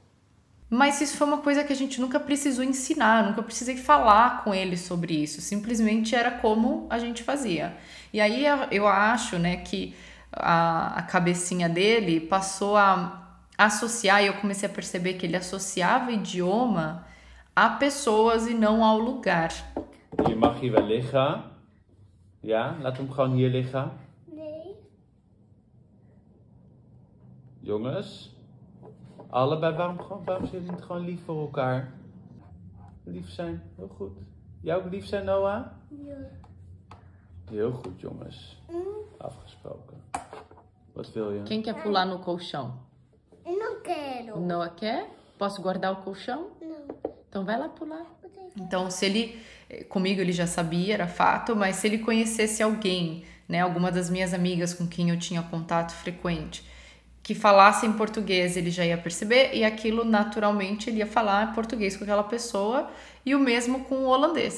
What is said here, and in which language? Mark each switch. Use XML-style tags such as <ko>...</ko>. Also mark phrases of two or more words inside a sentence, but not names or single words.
<pt>Mas isso foi uma coisa que a gente nunca precisou ensinar, nunca precisei falar com ele sobre isso. Simplesmente era como a gente fazia. E aí eu acho, né, que a cabecinha dele passou a associar, e eu comecei a perceber que ele associava idioma a pessoas e não ao lugar.</pt> <nl>Je mag hier wel liggen. Ja, laat hem gewoon hier liggen. Nee. Jongens. Allebei, waarom zijn jullie niet gewoon lief voor elkaar? Lief zijn, heel goed. Jij ook lief zijn, Noah? Ja. Heel goed, jongens. Afgesproken. Wat wil je?</nl> <pt>Quem quer pular no colchão? Eu não quero. O Noah quer? Posso guardar o colchão? Não. Então vai lá pular. Então, se ele, comigo ele já sabia, era fato, mas se ele conhecesse alguém, né, alguma das minhas amigas com quem eu tinha contato frequente, que falasse em português, ele já ia perceber, e aquilo naturalmente ele ia falar português com aquela pessoa, e o mesmo com o holandês.</pt>